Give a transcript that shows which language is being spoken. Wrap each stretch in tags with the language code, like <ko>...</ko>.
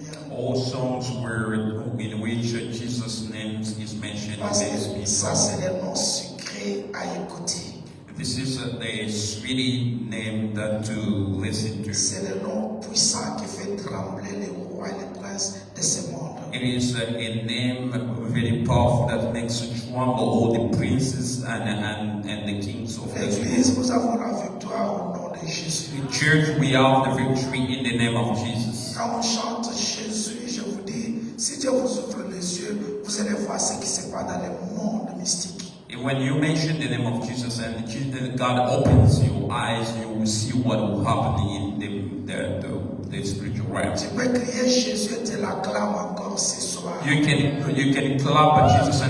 <en>all songs where in which Jesus' name is mentioned.</en> <fr>Parce que ça, c'est le nom sucré à écouter.</fr> <en>This is the sweet name that to listen to.</en> <fr>C'est le nom puissant qui fait trembler les rois et les princes de ce monde.</fr> <en>It is a name very powerful that makes tremble all the princes and the kings of this</en> <fr>L'Église,</fr> <en>world.</en> <fr>nous avons la victoire au nom de Jésus.</fr> <en>In church, we have the victory in the name of Jesus.</en> <fr>Quand on chante Jésus, je vous dis, si Dieu vous ouvre les yeux, vous allez voir ce qui se passe dans le monde mystique.</fr> <en>And when you mention the name of Jesus and God opens your eyes, you will see what will happen in the spiritual realm.</en> <fr>Tu peux crier Jésus et te l'acclame encore ce soir.</fr> <en>You can clap at Jesus and</en>